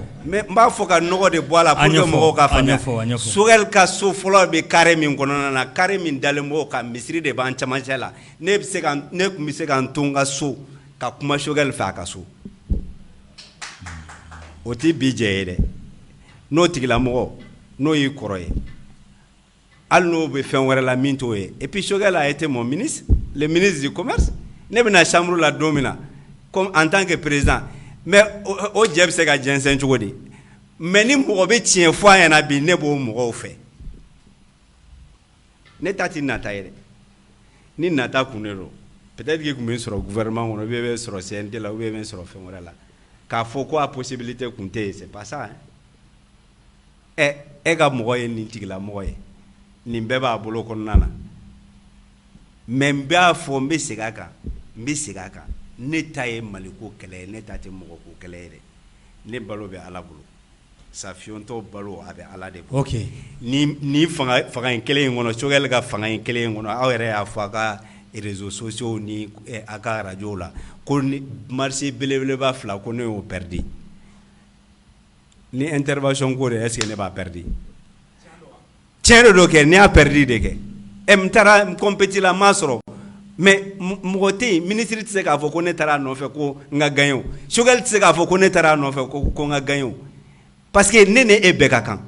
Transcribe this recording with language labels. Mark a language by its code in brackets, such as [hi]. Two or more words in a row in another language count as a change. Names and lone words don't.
[bm] mais n b'a fɔ ka nɔgɔ de bɔ a la [fr] pour que [bm] mɔgɔw ka faamuya Choguel ka so fɔlɔ bɛ carré min kɔnɔna na carré min dalen b'o kan misiri de b'an cɛmancɛ la ne tun bɛ se ka n to n ka so ka kuma Choguel fɛ a ka so o tɛ bi jɛ ye dɛ n'o tigilamɔgɔ n'o y'i kɔrɔ ye hali n'o bɛ fɛn wɛrɛ la min t'o ye [fr] et puis Choguel a été mon ministre le ministre du commerce [bm] ne bɛna chambre la don min na [fr] comme en tant que président [bm] mais o jɛ bɛ se ka jɛnsɛn cogo di mais ni mɔgɔ bɛ tiɲɛ fɔ a ɲɛna bi ne b'o mɔgɔw fɛ ne ta ti nata ye dɛ ni nata kun de don [fr] peut-être que [bm] kun bɛ sɔrɔ gouvernement kɔnɔ [fr] ou bien [bm] bɛ sɔrɔ CNT la [fr] ou bien [bm] bɛ sɔrɔ fɛn wɛrɛ la k'a fɔ ko a possibilité kun tɛ yen [fr] c'est pas ça hein [bm] e ka mɔgɔ ye nin tigilamɔgɔ ye nin bɛɛ b'a bolo kɔnɔna na mais n b'a fɔ n bɛ segin a kan ne ta ye Maliko kɛlɛ ye ne ta tɛ mɔgɔ ko kɛlɛ ye dɛ ne balo bɛ Ala bolo Safiyontɔ balo a bɛ Ala de bolo ok ni fanga in kelen in kɔnɔ Choguel ka fanga in kelen in kɔnɔ aw yɛrɛ y'a fɔ a ka [fr] réseaux sociaux [bm] ni a ka radio la ko ni marché belebeleba fila ko ne y'o perdu ni intervention ko de [fr] est-ce que [bm] ne b'a perdu tiɲɛ de don kɛ ne y'a perdu de kɛ n taara n compétit la n m'a sɔrɔ mais mɔgɔ tɛ yen ministre tɛ se k'a fɔ ko ne taara a nɔfɛ ko n ka gagné o Choguel tɛ se k'a fɔ ko ne taara a nɔfɛ ko n ka gagné o [fr] parce que [bm] ne ni e bɛɛ ka kan